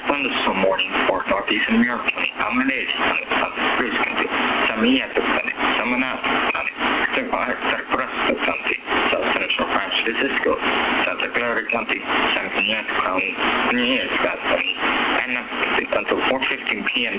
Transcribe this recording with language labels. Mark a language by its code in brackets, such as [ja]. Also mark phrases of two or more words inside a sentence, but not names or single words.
[en] thunderstorm warning for northeastern New York County, Alameda County, South County, Samiato County, Samana County, Cerri County, South Central San Francisco, Santa Clara County, San Clemente County, Nieves County, and until 4:15 p.m.